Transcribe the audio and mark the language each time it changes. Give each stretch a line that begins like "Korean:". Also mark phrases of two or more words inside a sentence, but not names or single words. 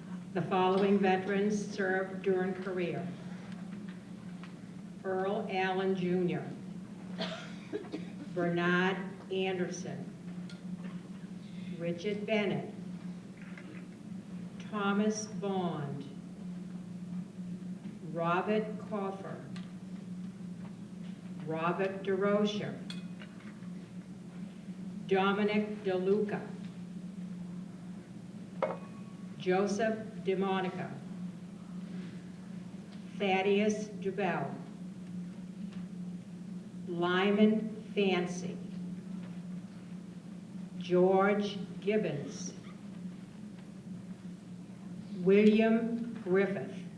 English: The following veterans served during career: Earl Allen Jr., Bernard Anderson, Richard Bennett, Thomas Bond, Robert Coffer, Robert DeRocher, Dominic DeLuca, Joseph DeMonica, Thaddeus Dubell, Lyman Fancy, George Gibbons, William Griffith,